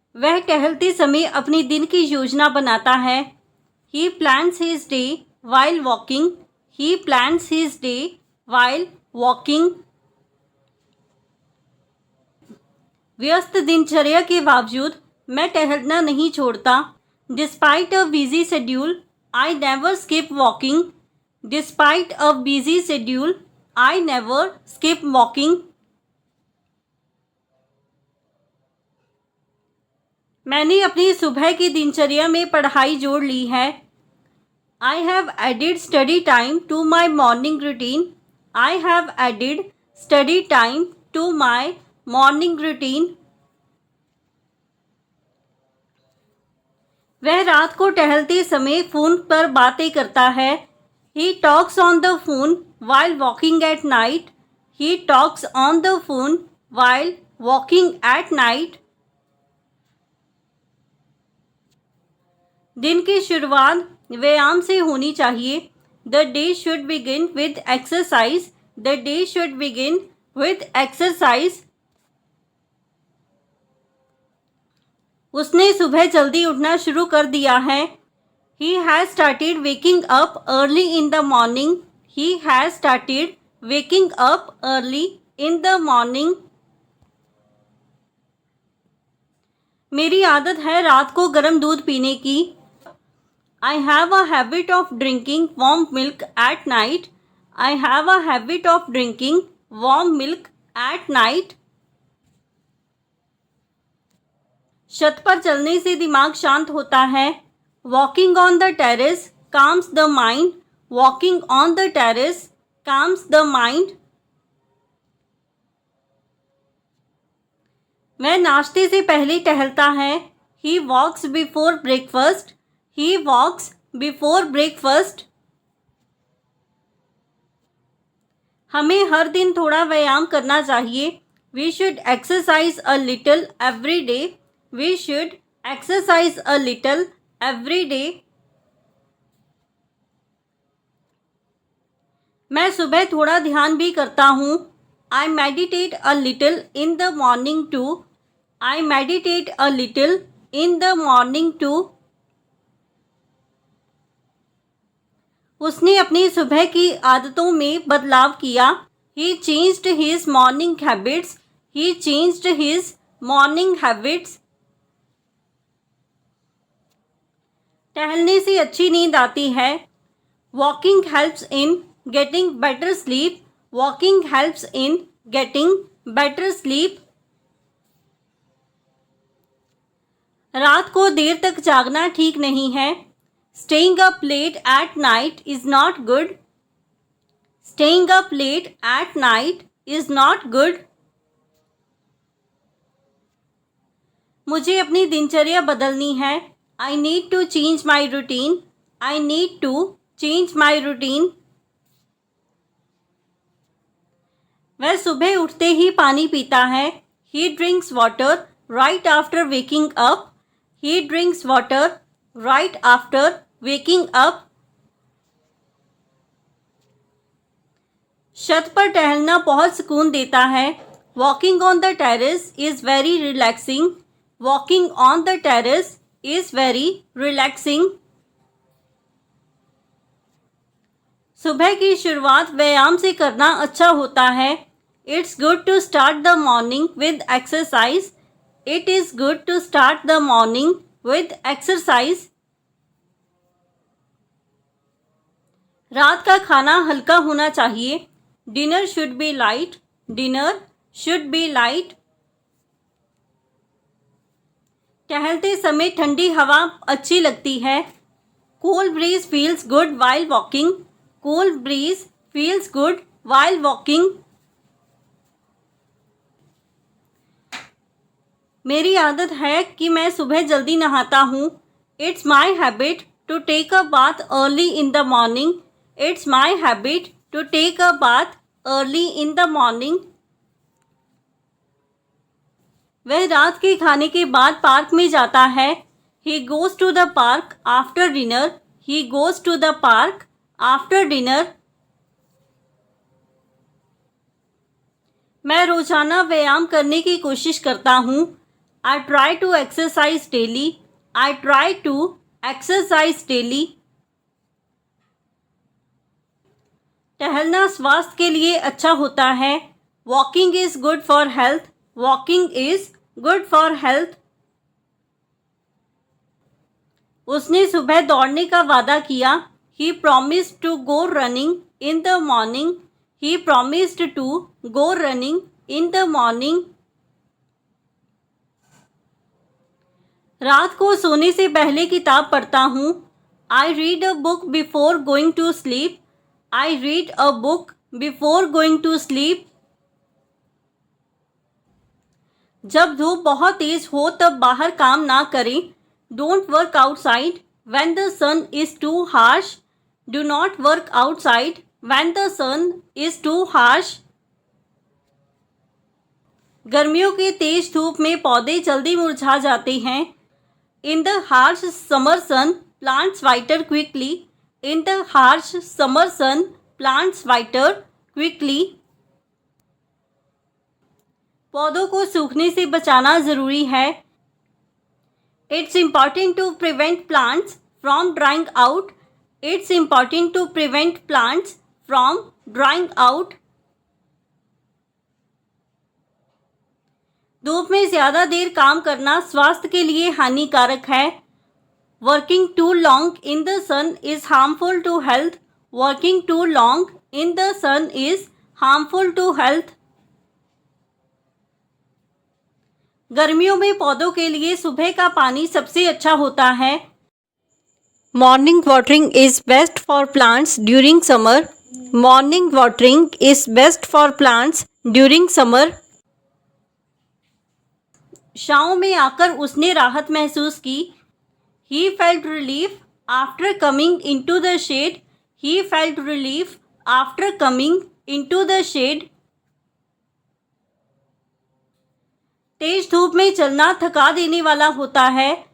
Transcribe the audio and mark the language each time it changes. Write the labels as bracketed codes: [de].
[hi] वह टहलते समय अपने दिन की योजना बनाता है। [en] He plans his day while walking. He plans his day while walking. [hi] व्यस्त दिनचर्या के बावजूद मैं टहलना नहीं छोड़ता। [en] Despite a busy schedule, I never skip walking. Despite a busy schedule, I never skip walking. [hi] मैंने अपनी सुबह की दिनचर्या में पढ़ाई जोड़ ली है। [en] I have added study time to my morning routine. I have added study time to my morning routine. [hi] वह रात को टहलते समय फ़ोन पर बातें करता है। [en] He talks on the phone while walking at night. He talks on the phone while walking at night. [hi] दिन की शुरुआत व्यायाम से होनी चाहिए। [en] The day should begin with exercise. The day should begin with exercise. [hi] उसने सुबह जल्दी उठना शुरू कर दिया है। [en] He has started waking up early in the morning. He has started waking up early in the morning. [hi] मेरी आदत है रात को गर्म दूध पीने की। [en] I have a habit of drinking warm milk at night. I have a habit of drinking warm milk at night. [hi] छत पर चलने से दिमाग शांत होता है। [en] Walking on the terrace calms the mind. Walking on the terrace calms the mind. [hi] वह नाश्ते से पहले टहलता है। [en] He walks before breakfast. He walks before breakfast. [hi] हमें हर दिन थोड़ा व्यायाम करना चाहिए। [en] We should exercise a little every day. We should exercise a little every day. [hi] मैं सुबह थोड़ा ध्यान भी करता हूँ। [en] I meditate a little in the morning too. I meditate a little in the morning too. [hi] उसने अपनी सुबह की आदतों में बदलाव किया। [en] He changed his morning habits. He changed his morning habits. [hi] टहलने से अच्छी नींद आती है। [en] Walking helps in getting better sleep. Walking helps in getting better sleep. [hi] रात को देर तक जागना ठीक नहीं है। [en] Staying up late at night is not good. Staying up late at night is not good. [hi] मुझे अपनी दिनचर्या बदलनी है। [en] I need to change my routine. I need to change my routine. [hi] वह सुबह उठते ही पानी पीता है। [en] He drinks water right after waking up. He drinks water right after waking up. [hi] छत पर टहलना बहुत सुकून देता है। [en] Walking on the terrace is very relaxing. Walking on the terrace is very relaxing. [hi] सुबह की शुरुआत व्यायाम से करना अच्छा होता है। [en] It's good to start the morning with exercise. It is good to start the morning with exercise. [hi] रात का खाना हल्का होना चाहिए। [en] Dinner should be light. Dinner should be light. [hi] टहलते समय ठंडी हवा अच्छी लगती है। [en] Cool breeze feels good while walking. Cool breeze feels good while walking. [hi] मेरी आदत है कि मैं सुबह जल्दी नहाता हूँ। [en] It's my habit to take a bath early in the morning. It's my habit to take a bath early in the morning. [hi] वह रात के खाने के बाद पार्क में जाता है। [en] He goes to the park after dinner. He goes to the park after dinner. [hi] मैं रोजाना व्यायाम करने की कोशिश करता हूँ। [en] I try to exercise daily. I try to exercise daily. [hi] टहलना स्वास्थ्य के लिए अच्छा होता है. [en] Walking is good for health. Walking is good for health. [hi] उसने सुबह दौड़ने का वादा किया. [en] He promised to go running in the morning. He promised to go running in the morning. [hi] रात को सोने से पहले किताब पढ़ता हूँ. [en] I read a book before going to sleep. I read a book before going to sleep. [hi] जब धूप बहुत तेज हो तब बाहर काम ना करें. [en] Don't work outside when the sun is too harsh. Do not work outside when the sun is too harsh. [hi] गर्मियों के तेज धूप में पौधे जल्दी मुरझा जाते हैं. [en] In the harsh summer sun, plants wither quickly. In the harsh summer sun, plants wither quickly. [hi] पौधों को सूखने से बचाना ज़रूरी है. [en] It's important to prevent plants from drying out. It's important to prevent plants from drying out. [hi] धूप में ज़्यादा देर काम करना स्वास्थ्य के लिए हानिकारक है. [en] Working too long in the sun is harmful to health. Working too long in the sun is harmful to health. [hi] गर्मियों में पौधों के लिए सुबह का पानी सबसे अच्छा होता है. [en] Morning watering is best for plants during summer. Morning watering is best for plants during summer. [hi] छाँव में आकर उसने राहत महसूस की. [en] He felt relief after coming into the shade. He felt relief after coming into the shade. [hi] तेज धूप में चलना थका देने वाला होता है.